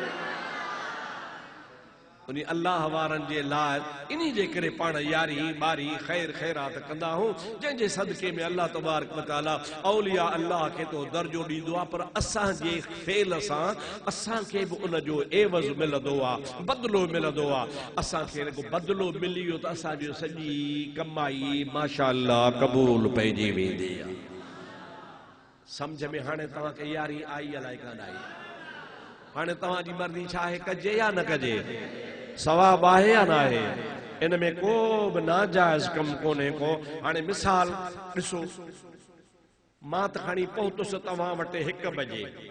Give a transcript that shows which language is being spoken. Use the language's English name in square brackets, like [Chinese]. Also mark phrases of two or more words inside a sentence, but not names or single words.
[Sindhi] उन्हीं अल्लाह वारन जे लाइ इन्हीं जे करे पाण यारी बारी खैर खैरात कंदा हूं जंहिंजे सदके में अल्लाह [Arabic] تبارك وتعالى [Sindhi] औलिया अल्लाह के तो दर्जो ॾींदो आहे पर असां जे फेल सां असां खे बि उन जो एवज़ मिलंदो आहे बदिलो मिलंदो आहे असां खे को बदिलो मिली वियो त असां जो सॼी कमाई माशाअल्लाह क़बूल पइजी वेंदी आहे समझ में हाणे तव्हां खे यारी आई अलाए कान आई हाणे तव्हां जी मर्ज़ी छा आहे कजे या न कजे सवाब आहे या न आहे इन में को बि नाजायज़ कम कोन्हे को हाणे मिसाल ॾिसो मां त खणी पहुतुसि तव्हां वटि 1 बजे